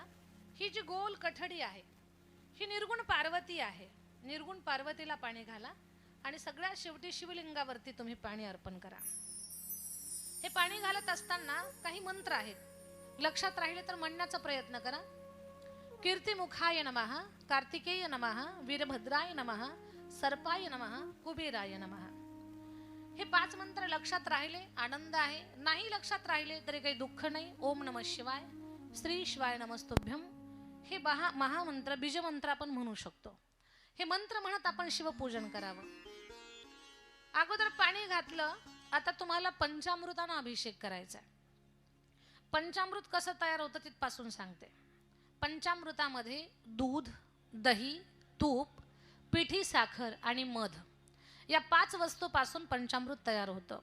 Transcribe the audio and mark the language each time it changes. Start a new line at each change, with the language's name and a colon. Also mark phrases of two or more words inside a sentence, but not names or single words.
Marathi: ही जी गोल कठडी आहे, ही निर्गुण पार्वती आहे, निर्गुण पार्वतीला पाणी घाला. आणि सगळ्यात शेवटी शिवलिंगावरती तुम्ही पाणी अर्पण करा. हे पाणी घालत असताना काही मंत्र आहेत, लक्षात राहिले तर म्हणण्याचा प्रयत्न करा.
Sanskrit: कीर्तिमुखाय नमः, कार्तिकेय नमः, वीरभद्राय नमः, सर्पाय नमः, कुबेराय नमः.
Marathi: हे 5 मंत्र लक्षात राहिले आनंद आहे, नाही लक्षात राहिले तरी काही दुःख नाही.
Sanskrit: ओम नमः शिवाय, श्री शिवाय नमस्तुभ्यम,
Marathi: हे महामंत्र बीजमंत्र आपण म्हणू शकतो. हे मंत्र म्हणत आपण शिवपूजन करावं. अगोदर पाणी घातलं, आता तुम्हाला पंचामृतानं अभिषेक करायचा आहे. पंचामृत कसं तयार होतं तिथपासून सांगते. पंचामृतामध्ये दूध, दही, तूप, पिठी साखर आणि मध या 5 वस्तूपासून पंचामृत तयार होतं.